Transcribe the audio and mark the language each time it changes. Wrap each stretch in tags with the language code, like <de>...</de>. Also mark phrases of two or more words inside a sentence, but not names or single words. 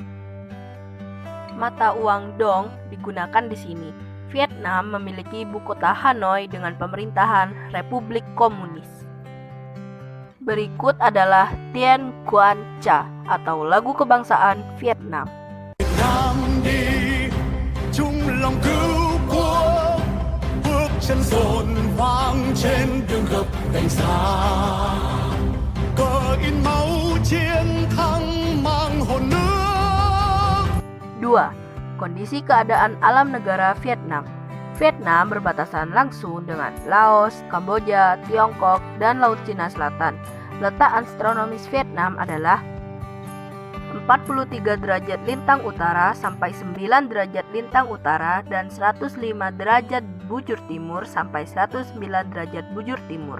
<id>Mata uang dong digunakan di sini. Vietnam memiliki ibu kota Hanoi dengan pemerintahan Republik Komunis. Berikut adalah Tien Quan Cha atau lagu kebangsaan Vietnam.</id> <vi>Nam đi chung lòng cứu quốc, bước chân rộn vang trên đường gập gành xa, cờ in máu chiến thắng mang hồn nước.</vi> <id>2. Kondisi keadaan alam negara Vietnam. Vietnam berbatasan langsung dengan Laos, Kamboja, Tiongkok, dan Laut Cina Selatan. Letak astronomis Vietnam adalah 43 derajat lintang utara sampai 9 derajat lintang utara dan 105 derajat bujur timur sampai 109 derajat bujur timur.</id>